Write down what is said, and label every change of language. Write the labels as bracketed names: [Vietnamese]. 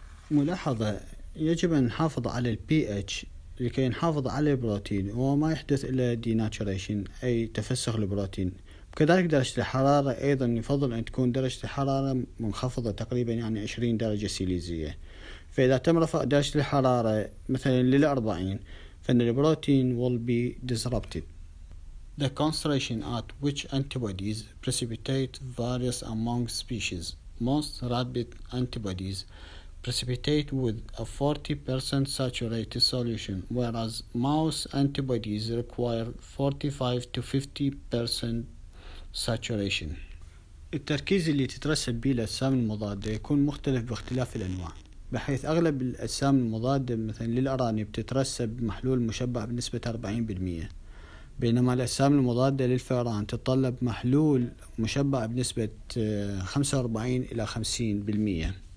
[Arabic] ملاحظة: يجب أن نحافظ على ال pH لكي نحافظ على البروتين وما يحدث إلا denaturation أي تفسخ البروتين. كذلك درجة الحرارة أيضا يفضل أن تكون درجة الحرارة منخفضة تقريبا 20 درجة سيليزية، فإذا تم رفع درجة الحرارة مثلا 40 فإن البروتين [English] will be disrupted. The concentration at which antibodies precipitate varies among species. Most rapid antibodies precipitate with a 40% saturated solution, whereas mouse antibodies require 45 to 50% saturation. [Arabic] التركيز اللي تترسب به الأجسام المضادة يكون مختلف باختلاف الأنواع، بحيث أغلب الأجسام المضادة مثلا للأرانب تترسب بمحلول مشبع بنسبة 40%، بينما الأجسام المضادة للفئران تتطلب محلول مشبع بنسبة 45 إلى 50%.